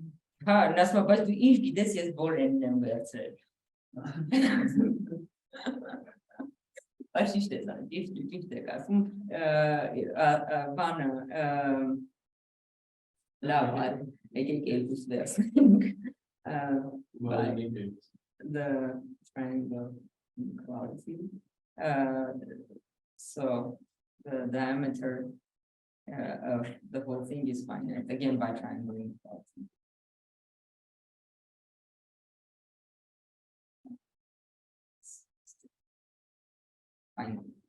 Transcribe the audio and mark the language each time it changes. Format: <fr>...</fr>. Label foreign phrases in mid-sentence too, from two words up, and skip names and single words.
<hy>Հա, նասմա, բայց դու ինչ գիտես, ես որ եմ վերցրել։ Այս ճիշտ է, ճիշտ է ասում, բանը, լավ, եկեք երկուս վերցնենք,</hy> <en>the triangle inequality, so the diameter of the whole thing is finite, again by triangle inequality. Fine.</en>